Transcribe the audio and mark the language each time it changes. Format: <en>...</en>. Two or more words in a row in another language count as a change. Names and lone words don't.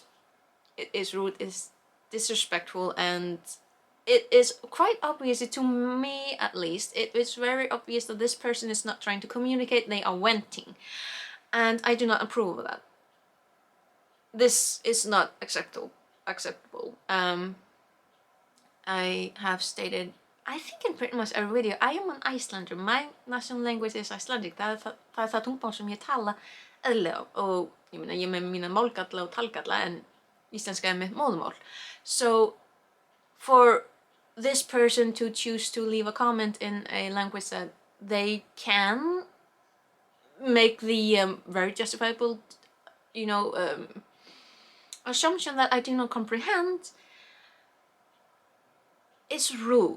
<en>It is rude, it's disrespectful, and it is quite obvious, to me at least, it is very obvious that this person is not trying to communicate, they are venting. And I do not approve of that. This is not acceptable. I have stated, I think in pretty much every video, I am an Icelander. My national language is Icelandic.</en> <is>Það er það tungumál sem ég tala eðlilega, og ég meina, ég er með mína málgalla og talgalla, en íslenska er mitt móðurmál.</is> <en>So for this person to choose to leave a comment in a language that they can make the very justifiable, you know, assumption that I do not comprehend, is rude.</en>